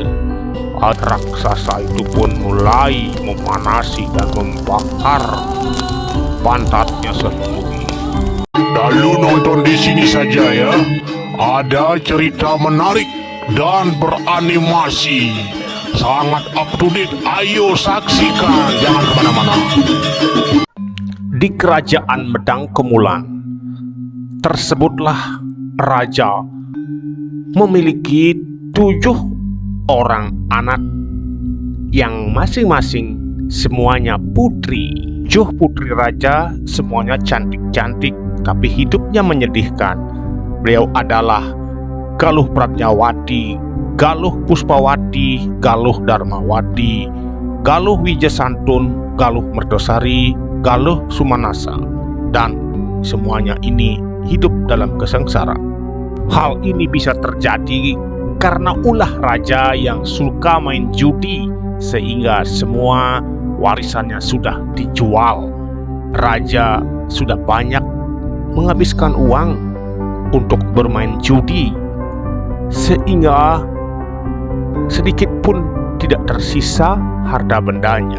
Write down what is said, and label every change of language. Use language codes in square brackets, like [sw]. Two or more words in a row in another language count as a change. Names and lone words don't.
[id] Raksasa itu pun mulai memanasi dan membakar pantatnya sendiri. Lalu nonton di sini saja ya. Ada cerita menarik dan beranimasi. [en] Sangat up to date. [id] Ayo saksikan. Jangan kemana-mana. Di kerajaan Medang Kemulan, tersebutlah raja memiliki 7 orang anak yang masing-masing semuanya putri. 7 putri raja semuanya cantik-cantik, tapi hidupnya menyedihkan. Beliau adalah Galuh Pratnyawati, Galuh Puspawati, Galuh Darmawati, Galuh Wijasantun, Galuh Merdosari, Galuh Sumanasa, dan semuanya ini hidup dalam kesengsara. Hal ini bisa terjadi karena ulah raja yang suka main judi, sehingga semua warisannya sudah dijual. Raja sudah banyak menghabiskan uang untuk bermain judi, sehingga sedikit pun tidak tersisa harta bendanya.